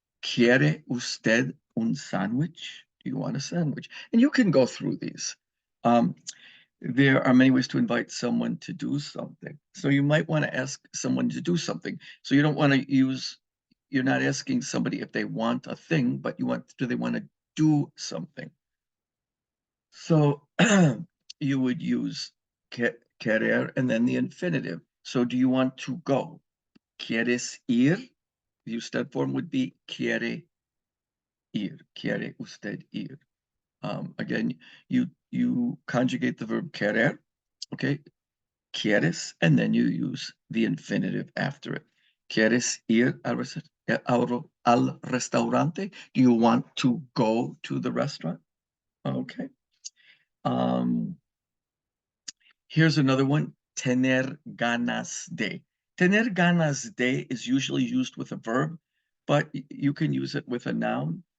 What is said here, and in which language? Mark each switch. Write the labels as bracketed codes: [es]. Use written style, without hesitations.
[es] ¿Quiere usted un sándwich? [en] Do you want a sandwich? And you can go through these. Um, there are many ways to invite someone to do something. So you might want to ask someone to do something. So you don't want to you're not asking somebody if they want a thing, but do they want to do something? So you would use querer and then the infinitive. So do you want to go? [es] ¿Quieres ir? [en] The usted form would be quiere ir. [es] Quiere usted ir? [en] Again, you conjugate the verb querer, okay? Quieres, and then you use the infinitive after it. [es] ¿Quieres ir al restaurante? [en] Do you want to go to the restaurant? Okay. Um, Here's another one. Tener ganas de. Tener ganas de is usually used with a verb, but you can use it with a noun.